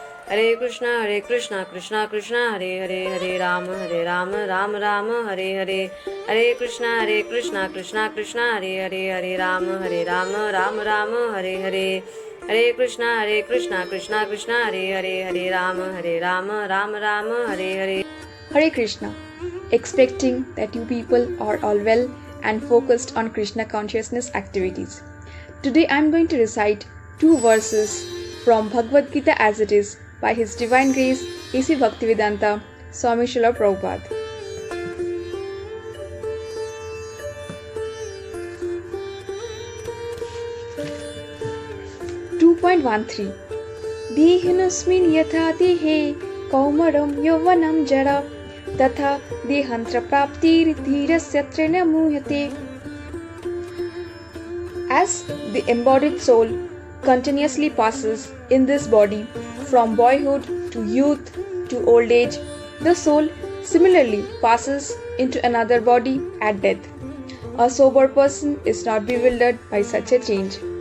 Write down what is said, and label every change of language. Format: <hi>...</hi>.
<sa>Hare Krishna Krishna Krishna Hare Hare Hare Ram Ram Ram Hare Hare. Hare Krishna Krishna Krishna Hare Hare Hare Ram Ram Ram Hare Hare. Hare Krishna Krishna Krishna Hare Hare Hare Ram Ram Ram Hare Hare.</sa> <en>Hare Krishna, expecting that you people are all well and focused on Krishna consciousness activities. Today I am going to recite 2 verses from Bhagavad Gita as it is by His Divine Grace A.C. Bhaktivedanta Swami Srila Prabhupada.</en> <sa>देहिनस्मिन् यथा देहे कौमारं यौवनं जरा तथा देहान्तर प्राप्तिर्धीरस्य न मुह्यते.</sa> <en>As the embodied soul continuously passes in this body from boyhood to youth to old age, the soul similarly passes into another body at death. A sober person is not bewildered by such a change.</en>